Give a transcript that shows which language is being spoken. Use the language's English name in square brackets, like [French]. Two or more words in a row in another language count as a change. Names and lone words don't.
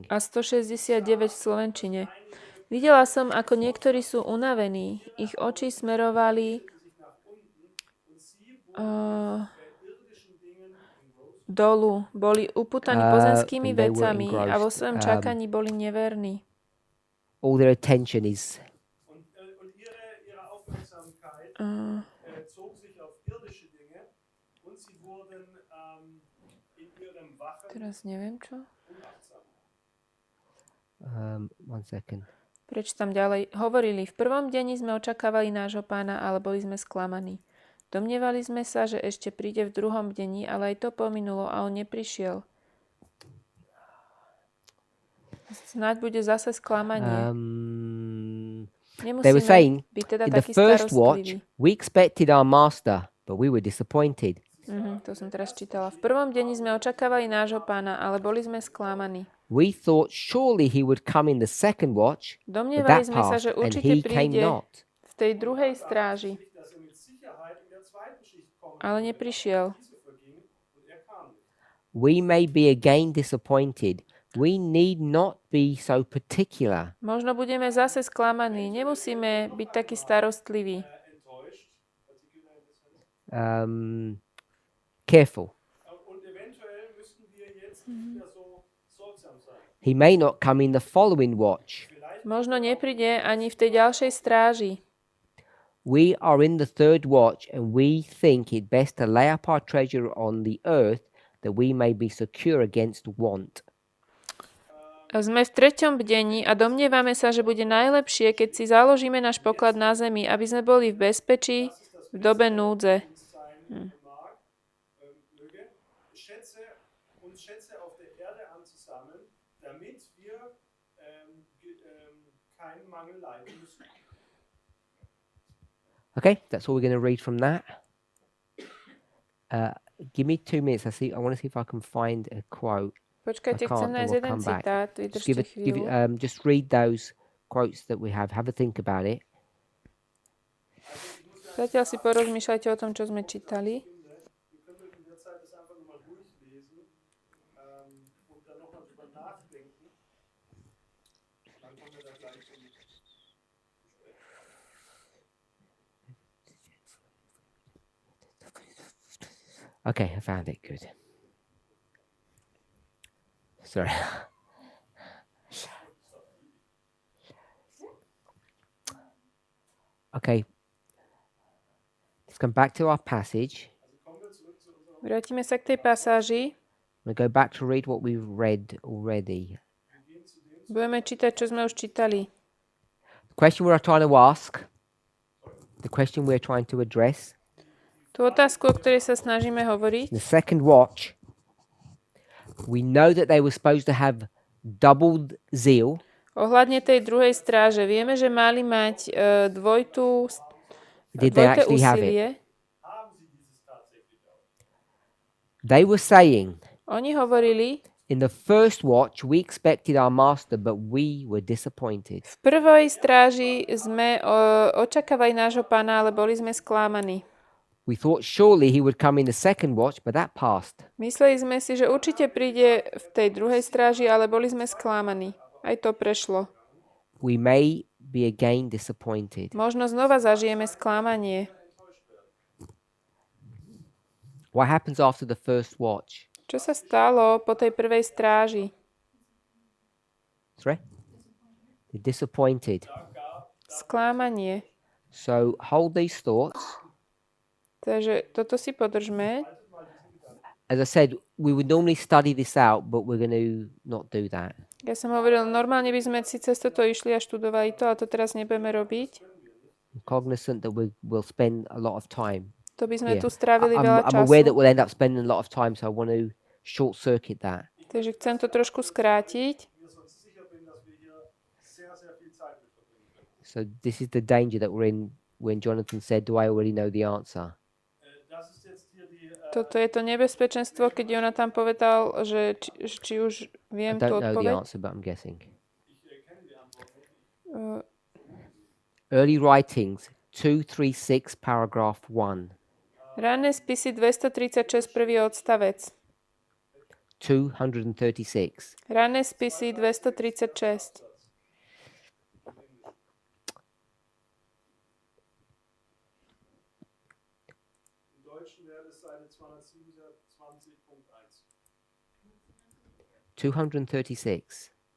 [Slovak] A 169 v slovenčine. Videla som, ako niektorí sú unavení. Ich oči smerovali dolu. Boli upútaní pozemskými [English] and they were [Slovak] vecami a vo [English] engrossed, [Slovak] svojom čakaní boli neverní. [English] All their attention is [German] und ihre Sicherheit, zog sich auf irdische Dinge und sie wurden in ihrem Wachen [Slovak] Teraz neviem čo. [German] unachtsam. [English] 1 second. [Slovak] Prečítam ďalej. Hovorili, v prvom dni sme očakávali nášho pána, ale boli sme sklamaní. Domnievali sme sa, že ešte príde v druhom dni, ale aj to pominulo a on neprišiel. Snáď bude zase sklamanie. [English] They were saying, [Slovak] byť teda [English] in the [Slovak] taký [English] first watch, [Slovak] starostlivý. [English] we expected our master, but we were disappointed. [Slovak] To som teraz čítala. V prvom dni sme očakávali nášho pána, ale boli sme sklamaní. [English] We thought surely he would come in the second watch, but [Slovak] Domnievali [English] that [Slovak] sme sa, [English] passed, [Slovak] že [English] and [Slovak] určite [English] he came [Slovak] príde not. v tej druhej stráži, [German] Dass mit Sicherheit in der zweiten Schicht kommt, [Slovak] ale neprišiel. [German] diese verging und kam nicht. [English] We may be again disappointed. We need not be so particular. [Slovak] Možno budeme zase sklamaní. Nemusíme byť takí starostliví. [German] Enttäuscht, [English] particular in the sense. Careful. [German] Und eventuell müssten wir jetzt nicht mehr so sorgsam sein. [English] He may not come in the following watch. [Slovak] Možno nepríde ani v tej ďalšej stráži. [English] We are in the third watch, and we think it best to lay up our treasure on the earth, that we may be secure against want. [Slovak] Sme v treťom bdení a domnievame sa, že bude najlepšie, keď si založíme náš poklad na zemi, aby sme boli v bezpečí v dobe núdze. [German] Schätze auf der Erde anzusammeln, damit wir keinen Mangel leiden müssen. [English] Okay, that's all we're going to read from that. Give me 2 minutes. I want to see if I can find a quote. [Slovak] Počkajte, chcem nájsť jeden citát. Vydržte chvíľu. [English] Just read those quotes that we have. Have a think about it. [Slovak] Zatiaľ si porozmýšľajte o tom, čo sme čítali. [German] Wir können in der Zeit das einfach nochmal durchlesen und dann nochmal drüber nachdenken. Dann kommen wir da gleich zum Gespräch. [English] Okay, I found it. Good. Sorry. Okay. Let's come back to our passage. [Slovak] Vrátime sa k tej pasáži. [English] We'll go back to read what we've read already. [Slovak] Budeme čítať, čo sme už čítali. [English] The question we're trying to ask, the question we're trying to address, [Slovak] Tú otázku, o ktorej sa snažíme hovoriť. [English] the second watch, we know that they were supposed to have doubled zeal. [Slovak] Ohľadne tej druhej stráže, vieme, že mali mať [English] Did they [Slovak] dvojité [English] actually have it? [Slovak] úsilie. [English] They were saying, [Slovak] Oni hovorili, [English] in the first watch, we expected our master, but we were disappointed. [Slovak] v prvej stráži sme očakávali nášho pána, ale boli sme sklamaní. We thought surely he would come in the second watch, but that passed. Mysleli sme si, že určite príde v tej druhej stráži, ale boli sme sklamaní. Aj to prešlo. [English] We may be again disappointed. [Slovak] Možno znova zažijeme sklamanie. [English] What happens after the first watch? [Slovak] Čo sa stalo po tej prvej stráži? [English] Sorry? They're disappointed. [Slovak] Sklamanie. [English] So hold these thoughts. [Slovak] Takže toto si podržme. [English] As I said, we would normally study this out, but we're going to not do that. [Slovak] Ja som hovoril, normálne by sme si cez toto išli a študovali to, ale to teraz nebudeme robiť. [English] I'm cognizant that we'll spend a lot of time. [Slovak] To by sme [English] here. [Slovak] tu strávili veľa [English] I'm aware that [Slovak] času. [English] we'll end up spending a lot of time, so I want to short circuit that. [Slovak] Takže chcem to trošku skrátiť. [English] So this is the danger that we're in when Jonathan said, do I already know the answer? [Slovak] Toto je to nebezpečenstvo, keď Jonathan povedal, že či už [English] I [Slovak] viem tú [English] don't know the [Slovak] odpoveď. [English] answer, but I'm guessing. Uh, Early writings, 236, paragraph 1. [Slovak] Ranné spisy 236, prvý odstavec. 236. Ranné spisy 236. [German] Im Deutschen wäre es Seite 227.1. 236.